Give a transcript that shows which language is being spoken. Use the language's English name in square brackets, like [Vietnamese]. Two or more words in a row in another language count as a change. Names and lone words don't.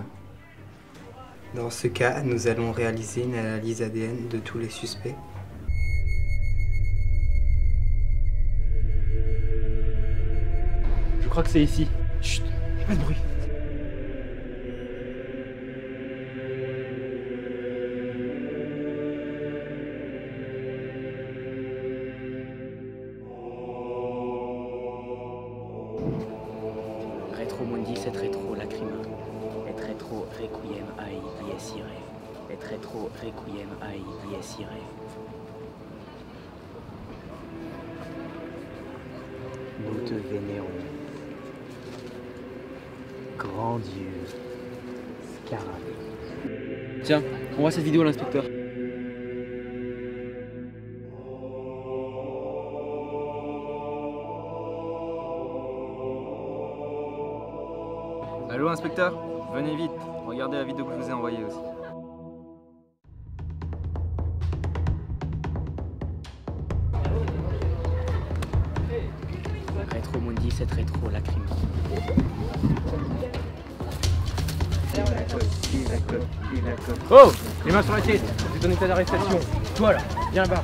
[French] Dans ce cas, nous allons réaliser une analyse ADN de tous les suspects. Je crois que c'est ici. Chut, pas de bruit. [Latin] Retro mundi et retro lacrima. Et retro requiem ai dies irae. Et retro requiem ai dies irae. [French] Nous te vénérons. Grand Dieu. Scarabée. Tiens, on voit cette vidéo à l'inspecteur. Allô inspecteur, venez vite, regardez la vidéo que je vous ai envoyée aussi. [Latin] Retro mundi et retro lacrima. [French] Oh! Les mains sur la tête, c'est ton état d'arrestation. Toi là, viens là-bas.